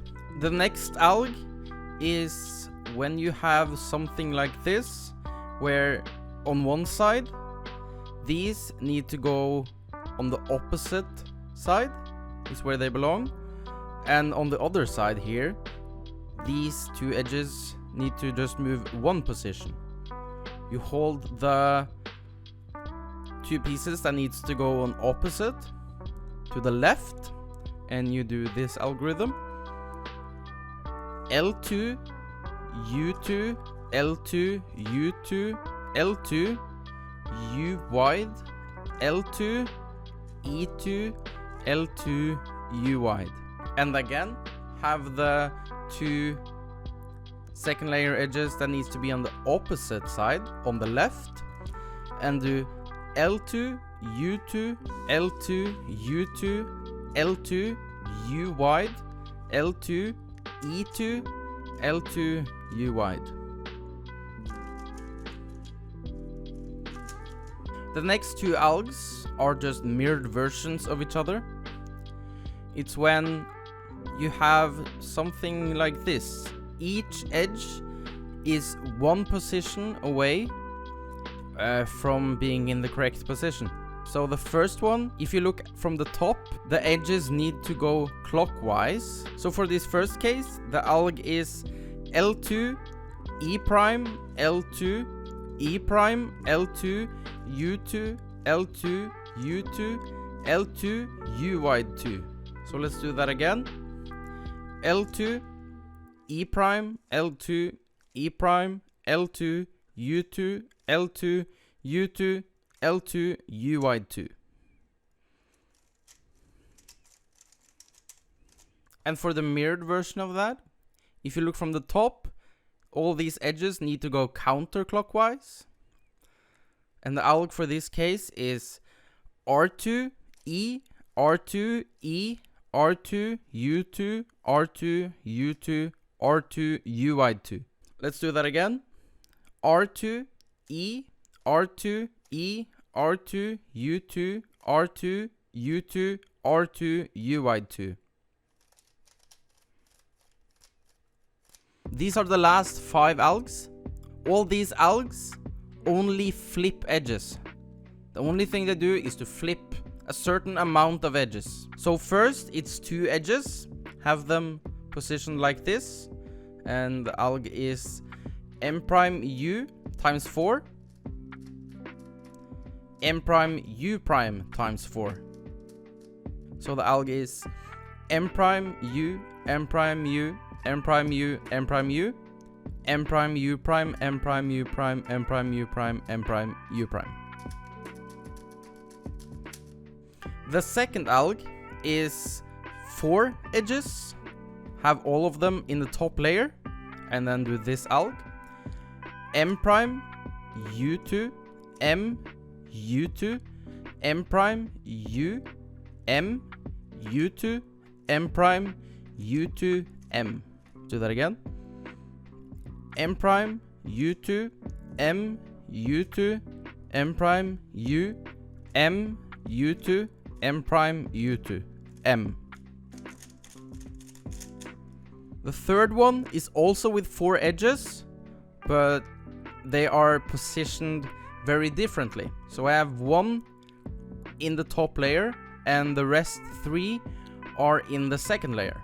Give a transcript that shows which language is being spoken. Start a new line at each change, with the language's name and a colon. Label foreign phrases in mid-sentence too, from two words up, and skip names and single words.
English: The next alg is when you have something like this, where on one side these need to go on the opposite side, is where they belong, and on the other side here these two edges need to just move one position. You hold the two pieces that needs to go on opposite to the left, and you do this algorithm. L2 U2 L2 U2 L2 U wide L2 E2 L2 U wide, and again have the two second layer edges that needs to be on the opposite side on the left, and do L2 U2 L2 U2 L2 U wide L2 E2 L2 U wide. The next two algs are just mirrored versions of each other. It's when you have something like this. Each edge is one position away from being in the correct position. So the first one, if you look from the top, the edges need to go clockwise. So for this first case, the alg is L2 E prime L2 E prime L2 U2 L2 U2 L2 U wide 2. So let's do that again. L2 E prime L2 E prime L2 U2 L2 U2 L2 U wide 2. And for the mirrored version of that, if you look from the top, all these edges need to go counterclockwise. And the alg for this case is R2 E R2 E R2 U2 R2 U2 R2 U wide 2. Let's do that again. R2 E R2 E R2 U2 R2 U2 R2 U wide 2. These are the last 5 algs. All these algs only flip edges. The only thing they do is to flip a certain amount of edges. So first it's 2 edges, have them positioned like this, and the alg is M prime U times 4, M prime U prime times 4. So the alg is M prime U, M prime U, M prime U, M prime U, M prime U prime, M prime U prime, M prime U prime, M prime U prime. The second alg is 4 edges, have all of them in the top layer, and then do this alg. M prime U2, M U2, M prime U, M U2, M prime U2, M. Do that again. M prime U2, M U2, M prime U, M U2, M prime U2, M. The third one is also with 4 edges, but they are positioned very differently. So I have 1 in the top layer and the rest 3 are in the second layer.